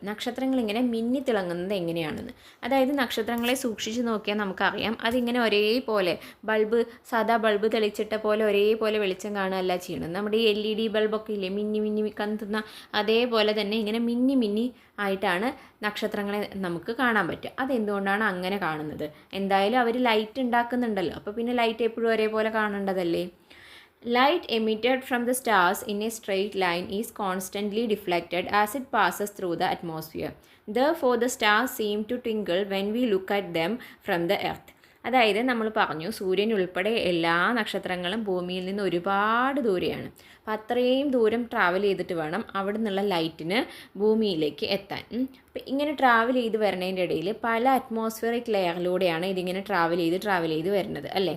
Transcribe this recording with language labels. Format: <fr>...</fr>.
<ml>നക്ഷത്രങ്ങൾ ഇങ്ങനെ മിന്നി തിളങ്ങുന്നത് എങ്ങനെയാണെന്ന്. അതായത് നക്ഷത്രങ്ങളെ സൂക്ഷിച്ച് നോക്കിയാൽ നമുക്കറിയാം അതിങ്ങനെ ഒരേപോലെ സാധാ ബൾബ് തെളിച്ചിട്ട പോലെ ഒരേപോലെ വെളിച്ചം കാണുകയല്ല ചെയ്യണം. നമ്മുടെ ഈ LED ബൾബൊക്കെ ഇല്ലേ, മിന്നി കത്തുന്ന, അതേപോലെ തന്നെ ഇങ്ങനെ മിന്നി ആയിട്ടാണ് നക്ഷത്രങ്ങളെ നമുക്ക് കാണാൻ പറ്റുക. അതെന്തുകൊണ്ടാണ് അങ്ങനെ കാണുന്നത്? എന്തായാലും അവർ ലൈറ്റ് ഉണ്ടാക്കുന്നുണ്ടല്ലോ, അപ്പോൾ പിന്നെ ലൈറ്റ് എപ്പോഴും ഒരേപോലെ കാണേണ്ടതല്ലേ.</ml> <en>Light emitted from the stars in a straight line is constantly deflected as it passes through the atmosphere. Therefore, the stars seem to twinkle when we look at them from the earth.</en> <ml>അതായത് നമ്മൾ പറഞ്ഞു സൂര്യൻ ഉൾപ്പെടെ എല്ലാ നക്ഷത്രങ്ങളും ഭൂമിയിൽ നിന്ന് ഒരുപാട് ദൂരെയാണ്. അപ്പോൾ അത്രയും ദൂരം ട്രാവൽ ചെയ്തിട്ട് വേണം അവിടെ നിന്നുള്ള ലൈറ്റിന് ഭൂമിയിലേക്ക് എത്താൻ. അപ്പോൾ ഇങ്ങനെ ട്രാവൽ ചെയ്ത് വരുന്നതിൻ്റെ ഇടയിൽ പല അറ്റ്മോസ്ഫിയറിക് ലെയറിലൂടെയാണ് ഇതിങ്ങനെ ട്രാവൽ ചെയ്ത് വരുന്നത് അല്ലേ.</ml>